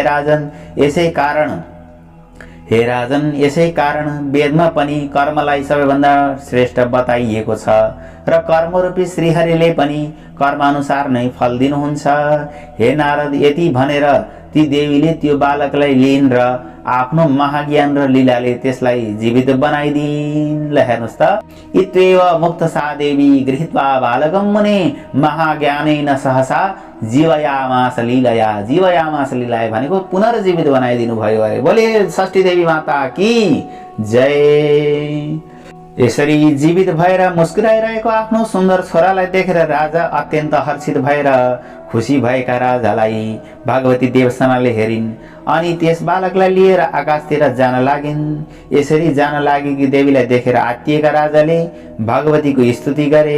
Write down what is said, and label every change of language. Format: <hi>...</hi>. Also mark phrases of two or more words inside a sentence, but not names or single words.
<ne>हे राजन, यसै कारण वेदमा पनि कर्मलाई सबैभन्दा श्रेष्ठ बताइएको छ र कर्मरूपी श्रीहरिले पनि कर्मानुसार नै फल दिनुहुन्छ। हे नारद, यति भनेर ती देवीले त्यो बालकलाई लिइन् र आफ्नो महाज्ञान र लीलाले त्यसलाई जीवित बनाइदिन्। ल हेर्नुहोस् त,</ne> <sa>इत्येव मुक्त सा देवी गृहीत्वा बालकं मुने महाज्ञानेन सहसा जीवयामास लीलया। जीवयामास लीलया</sa> <ne>भनेको पुनर्जीवित बनाइदिनु भयो अरे।</ne> <hi>बोले षष्ठी देवी माता की जय।</hi> <ne>यसरी जीवित भएर मुस्कुराइरहेको आफ्नो सुन्दर छोरालाई देखेर राजा अत्यन्त हर्षित भएर खुसी भएका राजालाई भगवती देवसेनाले हेरिन् अनि त्यस बालकलाई लिएर आकाशतिर जान लागिन्। यसरी जान लागेकी देवीलाई देखेर आत्तिएका राजाले भगवतीको स्तुति गरे।</ne>